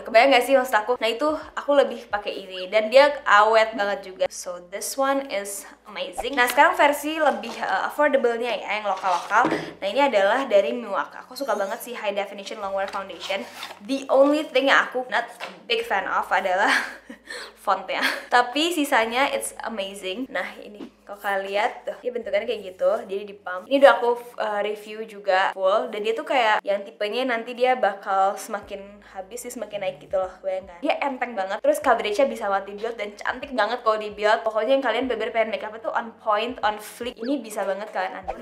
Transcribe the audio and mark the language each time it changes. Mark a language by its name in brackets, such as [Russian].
[Indonesian] Kebayang nggak sih maksud aku? Nah, itu aku lebih pakai ini dan dia awet banget juga. [English] So this one is amazing. [Indonesian] Nah, sekarang versi lebih affordable-nya ya, yang lokal-lokal. Nah, ini adalah dari Miwaka. Aku suka banget sih High Definition Longwear Foundation. [English] The only thing [Indonesian] yang aku [English] not big fan of [Indonesian] adalah fontnya. Tapi sisanya [English] it's amazing. [Indonesian] Nah, ini kalau kalian lihat tuh, dia bentukannya kayak gitu, jadi di pump. Ini udah aku review juga full, dan dia tuh kayak yang tipenya nanti dia bakal semakin habis sih semakin naik gitu loh, bayangkan. Dia enteng banget, terus coveragenya bisa buat di build dan cantik banget kalau di build. Pokoknya yang kalian bener-bener pengen makeup itu [English] on point, on flick, [Indonesian] ini bisa banget kalian ambil.